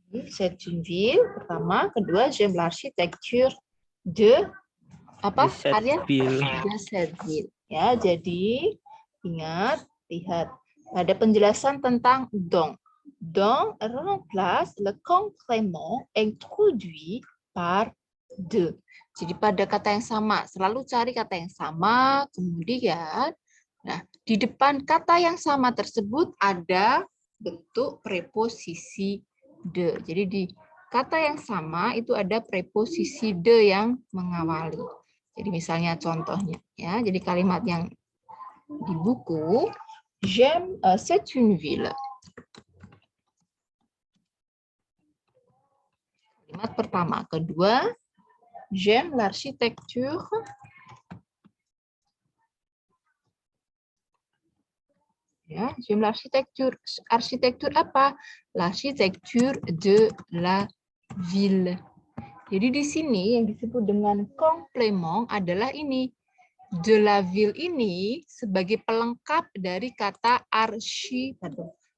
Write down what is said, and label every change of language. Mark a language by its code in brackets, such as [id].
[fr] C'est une ville, [id] pertama. Kedua, [fr] j'aime l'architecture de [id] apa? [fr] De cette Arya? ville. De cette ville. [id] Ya, jadi ingat, lihat. Ada penjelasan tentang donc. [fr] Donc remplace le complément introduit par de. [id] Jadi pada kata yang sama, selalu cari kata yang sama, kemudian nah, di depan kata yang sama tersebut ada bentuk preposisi de. Jadi di kata yang sama itu ada preposisi de yang mengawali. Jadi misalnya contohnya ya, jadi kalimat yang di buku, [fr] j'aime c'est une ville. [id] Kalimat pertama, kedua, [fr] j'aime l'architecture. [id] Ya, [fr] j'aime l'architecture. [id] Arsitektur apa? [fr] L'architecture de la ville. [id] Jadi di sini yang disebut dengan complément adalah ini. [fr] De la ville [id] ini sebagai pelengkap dari kata arsitektur.